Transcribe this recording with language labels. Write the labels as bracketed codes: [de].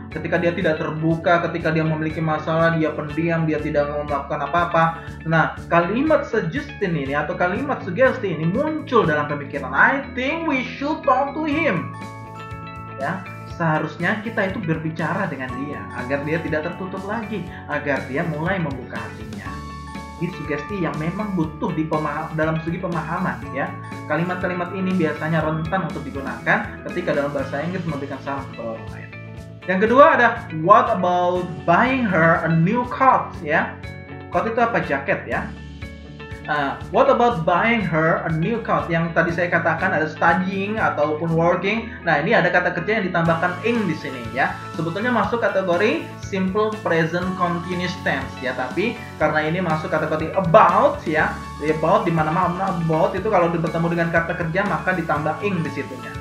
[id] Ketika dia tidak terbuka, ketika dia memiliki masalah, dia pendiam, dia tidak mau melakukan apa-apa. Nah, kalimat suggestion ini atau kalimat sugesti ini muncul dalam pemikiran. [en] I think we should talk to him. [id] Ya, seharusnya kita itu berbicara dengan dia agar dia tidak tertutup lagi, agar dia mulai membuka hatinya. Ini sugesti yang memang butuh dalam segi pemahaman ya. Kalimat-kalimat ini biasanya rentan untuk digunakan ketika dalam bahasa Inggris memberikan saran kepada orang lain. Yang kedua ada [en] what about buying her a new coat [id] ya. Coat itu apa? Jaket ya. [en] What about buying her a new coat? [id] Yang tadi saya katakan ada studying ataupun working. Nah, ini ada kata kerja yang ditambahkan ing di sini ya. Sebetulnya masuk kategori simple present continuous tense ya, tapi karena ini masuk kategori about ya. About di mana-mana about itu kalau bertemu dengan kata kerja maka ditambah ing di situnya.